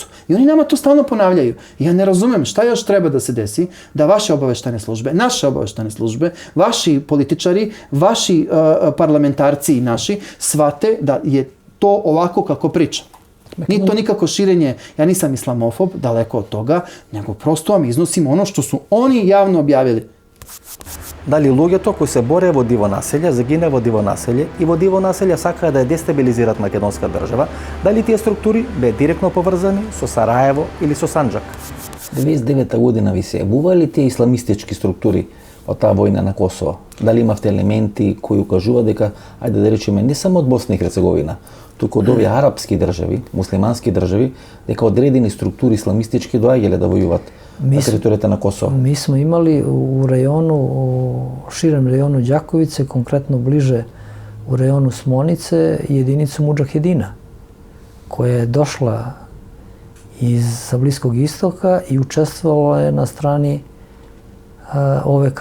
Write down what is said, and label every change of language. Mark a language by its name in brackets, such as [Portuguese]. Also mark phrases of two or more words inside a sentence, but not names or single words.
[Serbian] I oni nama to stalno ponavljaju. Ja ne razumem šta još treba da se desi da vaše obaveštajne službe, naše obaveštajne službe, vaši političari, vaši parlamentarci i naši shvate da je to ovako kako priča. Nije to nikako širenje, ja nisam islamofob, daleko od toga, nego prosto vam iznosim ono što su oni javno objavili. [Macedonian] Дали луѓето кои се боре во диво населје, загине во диво населје и во диво населје сакаа да ја дестабилизираат македонска држава, дали тие структури бе директно поврзани со Сараево или со Санџак? 99 година ви се јавуваа ли тие исламистички структури од таа војна на Косово? Дали имавте елементи кои укажуваат дека, ајде да речеме, не само од Босна и Херцеговина, туку од овие арапски држави, муслимански држави, дека одредени структури исламистички доаѓале да војуват на територијата на Косово? [Serbian] Mi smo imali u rajonu, u širem rajonu Đakovice, konkretno bliže u rajonu Smonice, jedinicu Mudžahedina, koja je došla sa Bliskog istoka i učestvovala je na strani OVK.